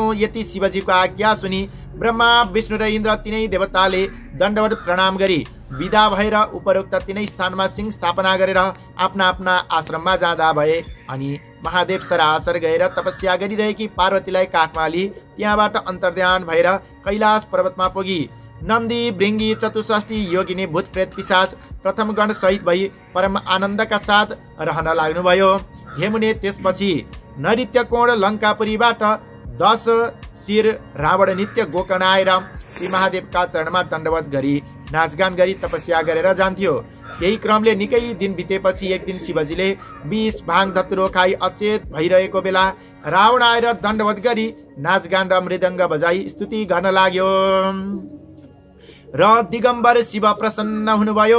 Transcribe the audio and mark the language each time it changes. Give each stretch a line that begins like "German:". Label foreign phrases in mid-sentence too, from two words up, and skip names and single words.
Nepali: यति शिवजीको आज्ञा सुनि ब्रह्मा विष्णु र इन्द्र तीनै देवताले दण्डवत प्रणाम गरी विदा भएर उपरोक्त तीनै स्थानमा सिंह स्थापना गरेर आफ्ना आफ्ना आश्रममा जाँदा भए। अनि महादेव सरासर गएर तपस्या गरिरहेकी पार्वतीलाई काखमा लिई त्यहाँबाट अन्तर्ध्यान भएर कैलाश पर्वतमा पुगी। नन्दी भृङ्गी चतुष्ठी योगिनी भूत प्रेत पिशाच प्रथम गण सहित भई परम आनन्दका साथ रहन लाग्नुभयो। हेमुने त्यसपछि नृत्यकोण लङ्कापुरीबाट 10 शिर रावण नित्य गोकर्ण आएर श्री महादेवका चरणमा दण्डवत गरी नाचगान गरी तपस्या गरेर जान्थ्यो। यही क्रमले निकै दिन बितेपछि एक दिन शिवजीले 20 भाङ धतुरो खाई अचेत भइरहेको बेला रावण आएर दण्डवत गरी नाचगान र मृदङ्ग बजाई स्तुति गर्न लाग्यो र दिगम्बर शिव प्रसन्न हुनुभयो।